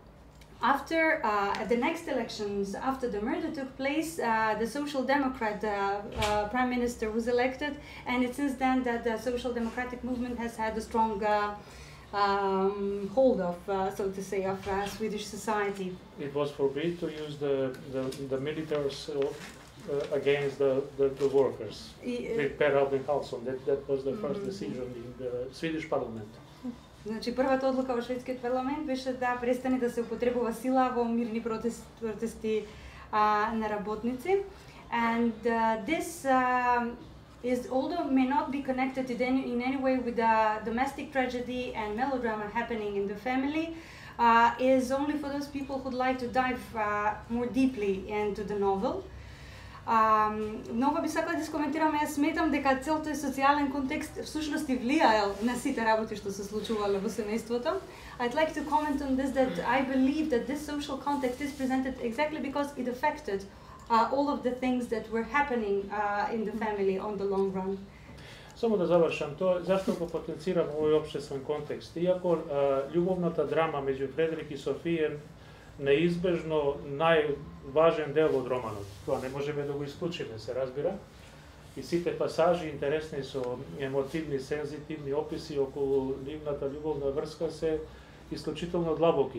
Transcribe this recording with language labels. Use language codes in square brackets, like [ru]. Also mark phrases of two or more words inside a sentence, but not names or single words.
[en] And After at the next elections, after the murder took place, the Social Democrat Prime Minister was elected, and it's since then that the Social Democratic movement has had a strong hold of, so to say, of Swedish society. It was forbidden to use the militaries against the workers. With Per Albin Karlsson, that was the first decision in the Swedish parliament. [mk] Значи првата одлука во шведскиот парламент беше да престане да се употребува сила во мирни протести на работници. [en] And this is, although may not be connected in any way with the domestic tragedy and melodrama happening in the family, is only for those people who'd like to dive more deeply into the novel. [mk] Многу би сакала да искоментирам, јас сметам дека цел тој социјален контекст всушност и влијаел на сите работи што се случувале во семејството. [en] I'd like to comment on this, that I believe that this social context is presented exactly because it affected all of the things that were happening in the family on the long run. [mk] Само да завршам тоа, зашто го потенцирам овој општествен контекст? Иако љубовната драма меѓу Фредерик и Софија неизбежно најважен дел од романот. Тоа не можеме да го исклучиме, се разбира. И сите пасажи интересни со емотивни, сензитивни описи околу нивната љубовна врска се исклучително длабоки.